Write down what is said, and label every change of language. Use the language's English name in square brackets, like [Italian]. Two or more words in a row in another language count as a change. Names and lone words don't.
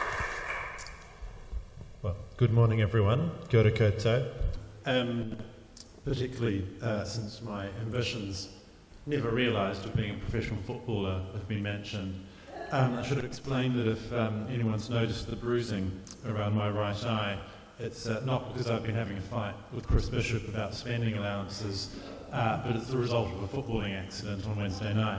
[English] Well, good morning everyone. [Māori] Kia ora koutou. [English] particularly since my ambitions, never realised, of being a professional footballer have been mentioned. I should explain that if anyone's noticed the bruising around my right eye, it's not because I've been having a fight with Chris Bishop about spending allowances, but it's the result of a footballing accident on Wednesday night.